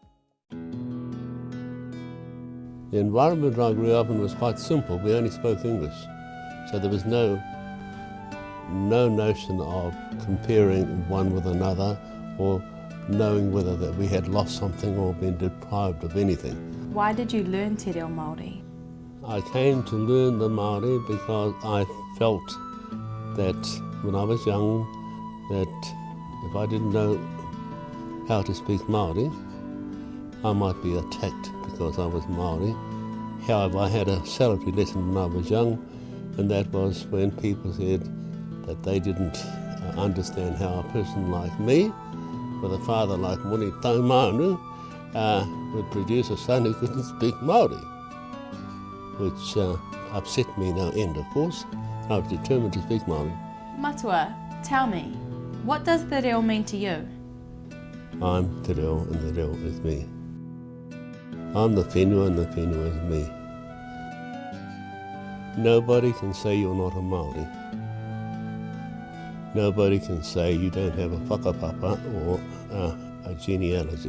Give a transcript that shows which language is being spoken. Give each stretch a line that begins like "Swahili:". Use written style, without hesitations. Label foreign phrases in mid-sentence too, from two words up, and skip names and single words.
English: The environment I grew up in was quite simple. We only spoke English. So there was no notion of comparing one with another or knowing whether that we had lost something or been deprived of anything. Why did you learn
Māori: te reo Māori?
English: I came to learn the Maori because I felt that when I was young, that if I didn't know how to speak Maori, I might be attacked because I was Maori. However, I had a salutary lesson when I was young, and that was when people said that they didn't understand how a person like me, with a father like Moni Taumanu, would produce a son who couldn't speak Maori, which upset me no end, of course. I was determined to speak Maori. Matua, tell me, what does
Māori: te reo
English: mean to you? I'm
Māori: te reo
English: and the reo is me. I'm the whenua and the whenua is me. Nobody can say you're not a Maori. Nobody can say you don't have a whakapapa or a genealogy.